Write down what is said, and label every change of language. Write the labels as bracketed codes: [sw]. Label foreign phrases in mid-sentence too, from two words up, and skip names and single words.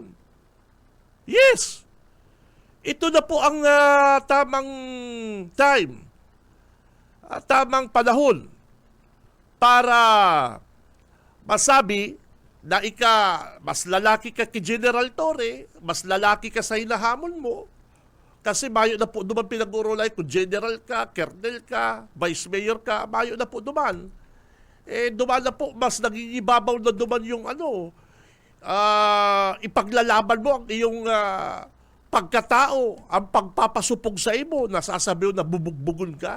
[tl] Yes! Ito na po ang tamang time, tamang panahon para masabi na mas lalaki ka kay General Torre, mas lalaki ka sa hinahamon mo, kasi [bik] mayo na po duman pinag-urulay [tl] kung general ka, colonel ka, vice mayor ka, [bik] mayo na po duman. Duman na po, mas nagigibabaw na duman yung ipaglalaban mo ang iyong pagkatao, ang pagpapasupog sa imo, nasasabi mo na bubugbugon ka.